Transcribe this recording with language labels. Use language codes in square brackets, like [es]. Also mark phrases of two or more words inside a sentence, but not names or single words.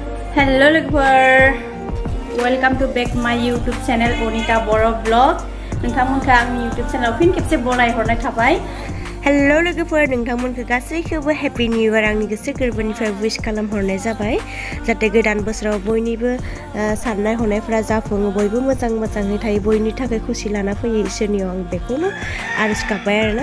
[en] Hello lookers, welcome to back my YouTube channel Onita Boro Vlog. [brx] नोंथांमोनखौ आंनि [en] YouTube channel [brx] फिन खेबसे बरायहरनाय थाबाय। हेलो लोगोफोर नोंथांमोनखौ गासैखौबो [en] Happy New Year [brx] आंनि गोसो गोरबोनिफ्राय विश खालामहरनाय जाबाय जाहाथे गोदान बोसोराव बयनिबो साननाय हनायफोरा जाफुङो बयबो मोजाङै थायो बयनि थाखाय खुसि लाना फैयो इसोरनियाव आं बेखौनो आरज गाबबाय आरोना